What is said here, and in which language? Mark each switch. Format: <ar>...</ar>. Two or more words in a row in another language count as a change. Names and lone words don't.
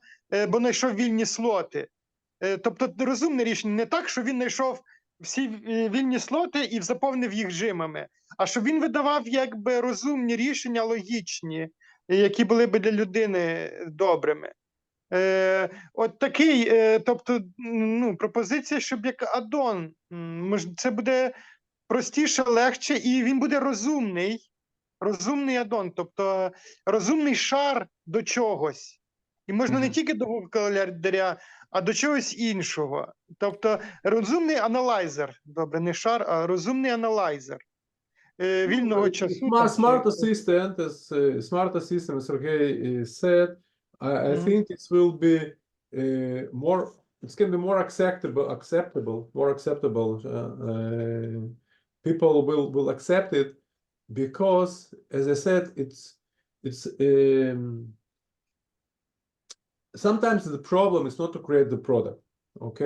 <uk>Бо знайшов вільні слоти. Тобто розумне рішення, не так, що він знайшов всі вільні слоти і заповнив їх жимами, а щоб він видавав якби розумні рішення, логічні, які були б для людини добрими. От такий, тобто, ну, пропозиція, щоб як add-on, це буде простіше, легше, і він буде розумний add-on, тобто розумний шар до чогось. І можна не тільки до Google календаря, а до чогось іншого. Тобто розумний аналайзер, добре, не шар, а розумний аналайзер вільного часу.</uk> <en>Smart assistant, smart assistant, as Sergey said, I think it will be more, it's going to be more acceptable. People will accept it because, as I said, it's sometimes the problem is not to create the product, okay?</en>